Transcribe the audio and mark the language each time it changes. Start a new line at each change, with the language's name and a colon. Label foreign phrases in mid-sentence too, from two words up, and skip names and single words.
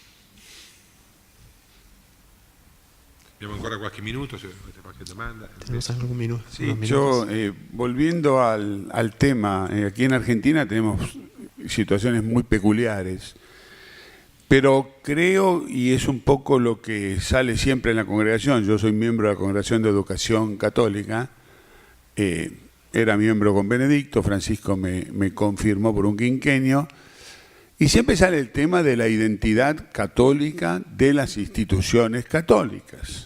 Italian: Abbiamo ancora qualche minuto, se avete qualche domanda.
Spanish: ¿Tenemos algún minuto? Sí, unos yo, minutos? volviendo al tema, aquí en Argentina tenemos situaciones muy peculiares, pero creo, y es un poco lo que sale siempre en la congregación, yo soy miembro de la Congregación de Educación Católica, era miembro con Benedicto, Francisco me confirmó por un quinquenio, y siempre sale el tema de la identidad católica de las instituciones católicas.